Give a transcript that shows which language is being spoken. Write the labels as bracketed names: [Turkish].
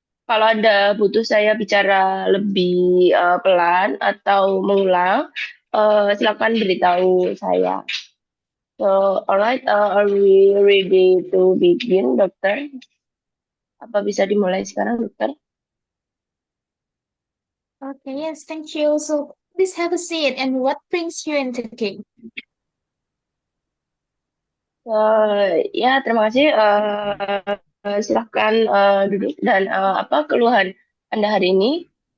[Indonesian] Kalau ada butuh saya bicara lebih pelan atau mengulang, silakan beritahu saya. [English] So, alright, are we ready to begin, dokter? [Indonesian] Apa bisa dimulai sekarang, dokter? [English] Okay, yes, thank you. So please have a seat. And what brings you in today? [Indonesian] Ya, terima kasih. Silahkan duduk dan apa keluhan Anda hari ini?